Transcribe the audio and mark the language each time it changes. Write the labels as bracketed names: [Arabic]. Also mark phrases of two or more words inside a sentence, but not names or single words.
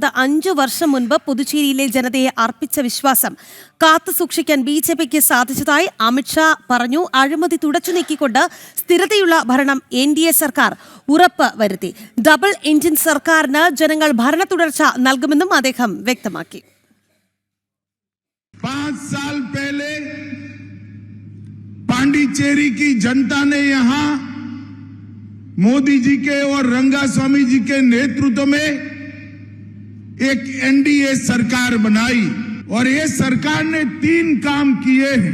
[Malayalam] 5 വർഷം മുൻപ് പുതുച്ചേരിയിലെ ജനതയെ അർപ്പിച്ച വിശ്വാസം കാത്തുസൂക്ഷിക്കാൻ ബിജെപിക്ക് സാധിച്ചതായി അമിത്ഷാ പറഞ്ഞു. അഴിമതി തുടച്ചു നീക്കിക്കൊണ്ട് സ്ഥിരതയുള്ള ഭരണം NDA സർക്കാർ ഉറപ്പ് വരുത്തി. ഡബിൾ എഞ്ചിൻ സർക്കാരിന് ജനങ്ങൾ ഭരണ തുടർച്ച നൽകുമെന്നും അദ്ദേഹം വ്യക്തമാക്കി. [Hindi] 5 साल पहले पांडिचेरी की जनता ने यहां मोदी जी के और रंगास्वामी जी के नेतृत्व में एक NDA सरकार बनाई और ये सरकार ने 3 काम किए हैं।